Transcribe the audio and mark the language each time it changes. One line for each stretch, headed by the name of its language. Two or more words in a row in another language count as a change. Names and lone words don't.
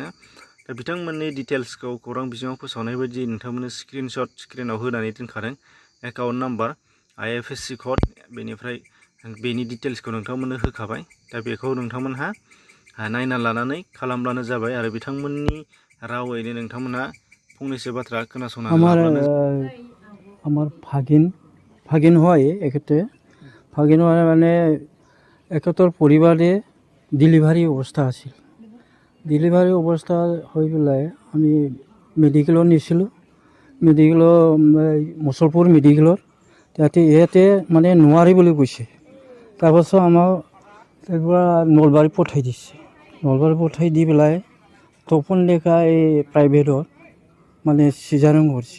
Bodo: दा बिथांमोननि डिटेल्सखौ खौरां बिजोङाव फोसावनाय बायदि नोंथांमोननो स्क्रिनाव होनानै दोनखादों।
English: account number,
Bodo: IFSC कड, बेनिफ्राय बेनि डिटेल्सखौ नोंथांमोननो होखाबाय। दा बेखौ नोंथांमोनहा नायना लानानै खालामब्लानो जाबाय आरो बिथांमोननि रावैनो नोंथांमोनहा फंनैसो बाथ्रा खोनासंनानै लाब्लानो
Assamese: আমার ভাগিন হয় এক্ষেত্রে। ভাগিন হয় মানে একেতর পরিবারে ডেলিভারি অবস্থা আছিল। ডেলিভারি অবস্থা হৈ পেলাই আমি মেডিকেলত নিছিলোঁ, মুছলপুৰ মেডিকেলত। ইয়াতে মানে নোৱাৰি বুলি কৈছে। তাৰপাছত আমাক তাৰপৰা নলবাৰী পঠাই দিছে। নলবাৰী পঠাই দি পেলাই তপন ডেকা এই প্ৰাইভেটত মানে চিজাৰিং কৰিছে।